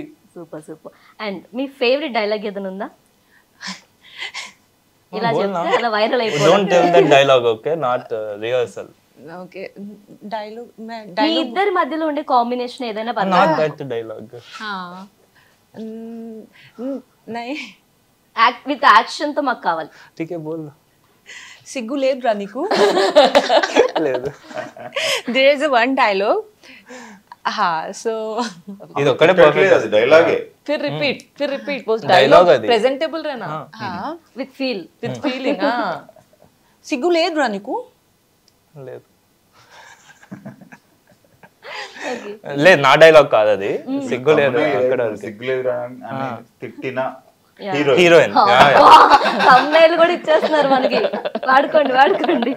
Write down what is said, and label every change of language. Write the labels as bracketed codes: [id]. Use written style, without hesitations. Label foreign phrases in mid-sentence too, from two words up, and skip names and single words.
[te] సూపర్. అండ్ మీ [en] favourite dialogue [te] ఏదైనా ఉందా? ఇలా చెప్తే అలా వైరల్ అయిపోతుంది. [en] don't tell that dialogue, okay, not rehearsal. okay, dialogue [te] మీ ఇద్దరి మధ్యలో ఉండే కాంబినేషన్ ఏదైనా పర్లేదు. [en] not that dialogue. [hi] నై [en] with action [te] తో మాకు కావాలి. [hi] ठीक है बोल. [te] సిగ్గు లేదురా నీకు? లేదు. [en] there is one dialogue. so [te] ఇది ఒక్కడే పర్ఫెక్ట్, అది డైలాగే. [hi] फिर रिपीट वो [en] Dialogue डायलॉग [te] అది. [hi] प्रेजेंटेबल रहना, [en] with feel, with feeling. [te] సిగ్గు లేదురా నీకు? లేదు లేదు, నా డైలాగ్ కాదు అది. సిగ్గు లేదు అక్కడ, సిగ్గులేదు అని తిట్టిన హీరోయిన్. తమ్నైల్ కూడా ఇచ్చేస్తున్నారు మనకి, వాడుకోండి.